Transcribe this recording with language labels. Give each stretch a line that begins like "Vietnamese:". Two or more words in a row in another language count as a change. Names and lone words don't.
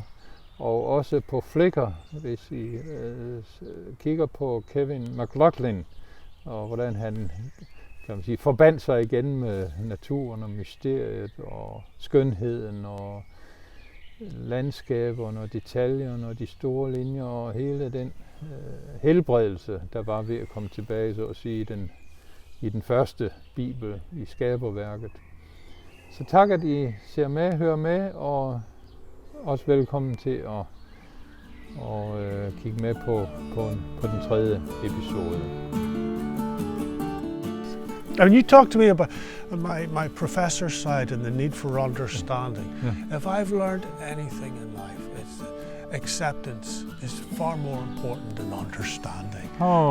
Danish: Og også på Flickr, hvis I kigger på Kevin McLaughlin, og hvordan han forbandt sig igen med naturen og mysteriet og skønheden og landskaberne og detaljerne og de store linjer og hele den helbredelse, der var ved at komme tilbage, så at sige, i den første bibel, i skaberværket. Så tak, at I ser med, hører med, og også velkommen til at kigge med på den tredje episode.
English: I mean, you talked to me about my professor's side and the need for understanding. Yeah. If I've learned anything in life, it's acceptance is far more important than understanding. Oh.